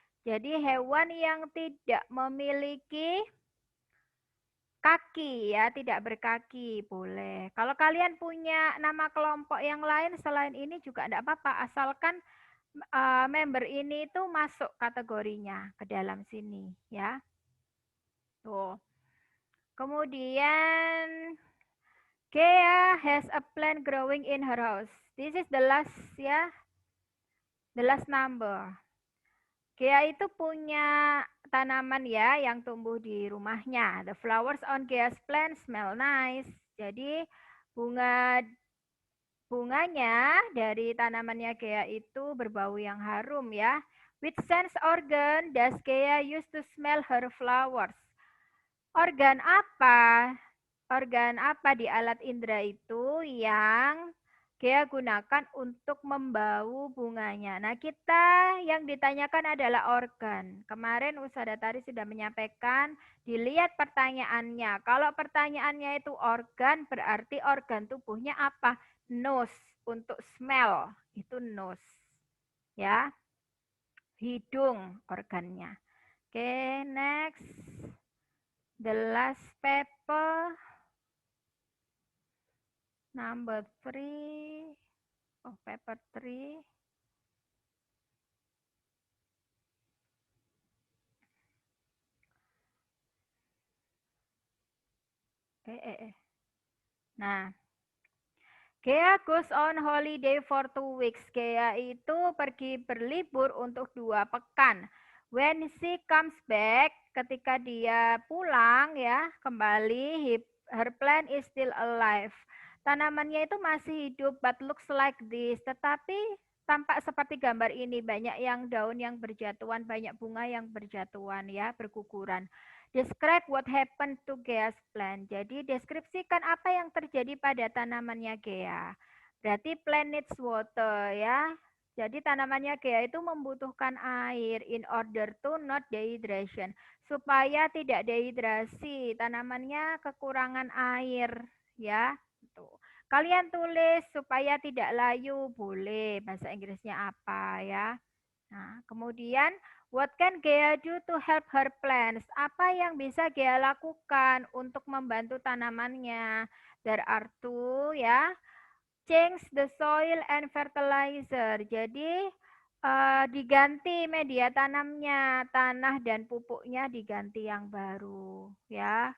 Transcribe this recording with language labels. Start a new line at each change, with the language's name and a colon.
Indonesian: Jadi hewan yang tidak memiliki kaki ya, tidak berkaki, boleh. Kalau kalian punya nama kelompok yang lain selain ini juga tidak apa-apa, asalkan member ini itu masuk kategorinya ke dalam sini ya. Tuh. Kemudian
English: Kea has a plant growing in her house. This is the last ya. The last number.
Indonesian: Kea itu punya tanaman ya yang tumbuh di rumahnya.
English: The flowers on Kea's plant smell nice.
Indonesian: Jadi bunganya dari tanamannya Kea itu berbau yang harum ya.
English: Which sense organ does Kea use to smell her flowers?
Indonesian: Organ apa? Organ apa di alat indera itu yang Kea gunakan untuk membau bunganya? Nah, kita yang ditanyakan adalah organ. Kemarin Usada Tari sudah menyampaikan, dilihat pertanyaannya. Kalau pertanyaannya itu organ, berarti organ tubuhnya apa? Nose, untuk smell, itu nose. Ya, hidung organnya.
English: Oke, next. The last paper. Number 3. Oh, paper 3. Nah, Kea goes on holiday for 2 weeks.
Indonesian: Kea itu pergi berlibur untuk 2 pekan.
English: When she comes back,
Indonesian: ketika dia pulang ya, kembali,
English: her plant is still alive.
Indonesian: Tanamannya itu masih hidup,
English: but looks like this.
Indonesian: Tetapi tampak seperti gambar ini, banyak yang daun yang berjatuhan, banyak bunga yang berjatuhan ya, berguguran.
English: Describe what happened to Kea's plant.
Indonesian: Jadi deskripsikan apa yang terjadi pada tanamannya Kea. Berarti
English: plant needs water
Indonesian: ya. Jadi tanamannya Kea itu membutuhkan air
English: in order to not dehydration.
Indonesian: Supaya tidak dehidrasi, tanamannya kekurangan air ya. Tuh. Kalian tulis supaya tidak layu, boleh. Bahasa Inggrisnya apa ya. Nah, kemudian
English: what can Gea do to help her plants?
Indonesian: Apa yang bisa Gea lakukan untuk membantu tanamannya?
English: There are 2 ya. Change the soil and fertilizer.
Indonesian: Jadi diganti media tanamnya, tanah dan pupuknya diganti yang baru ya.